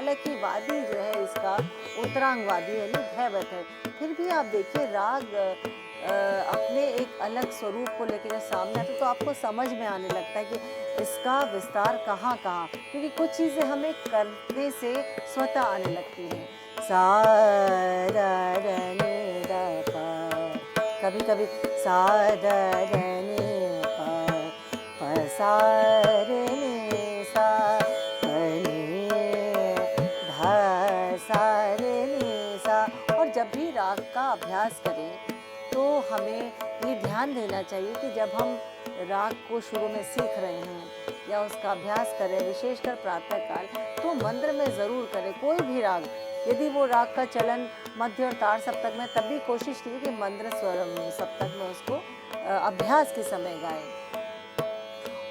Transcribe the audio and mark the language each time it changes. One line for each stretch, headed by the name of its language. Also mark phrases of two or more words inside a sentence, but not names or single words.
Hindi: हालांकि वादी जो है इसका उत्तरांग वादी यानी धैवत है, फिर भी आप देखिए राग अपने एक अलग स्वरूप को लेकर जब सामने आता है तो आपको समझ में आने लगता है कि इसका विस्तार कहाँ कहाँ, क्योंकि कुछ चीज़ें हमें करने से स्वतः आने लगती हैं। सा रा रा नि रा पा, कभी कभी सा द नी प सा रे नी सा प नी ध सा रे नी सा। और जब भी राग का अभ्यास करें तो हमें ये ध्यान देना चाहिए कि जब हम राग को शुरू में सीख रहे हैं या उसका अभ्यास करें, विशेषकर प्रातःकाल, तो मंत्र में ज़रूर करें। कोई भी राग, यदि वो राग का चलन मध्य और ताड़ सप्तक में, तब भी कोशिश कीजिए कि मंत्र स्वर सप्तक में उसको अभ्यास के समय गाएं।